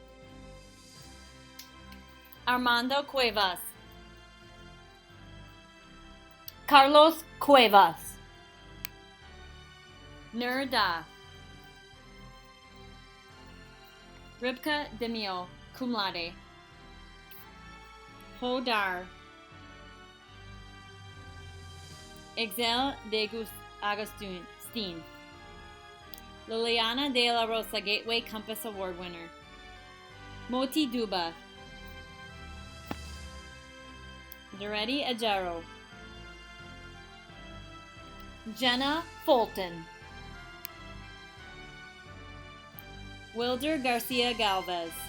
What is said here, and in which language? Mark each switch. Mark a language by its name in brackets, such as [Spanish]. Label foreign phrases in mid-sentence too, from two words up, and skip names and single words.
[English] Armando Cuevas, Carlos Cuevas, Nurda, Ribka Demio, [Latin] cum laude, [English] Hodar, Excel de Agustin, Liliana de la Rosa, Gateway Compass Award winner, Moti Duba, Doretti Ajaro, Jenna Fulton, Wilder Garcia Galvez,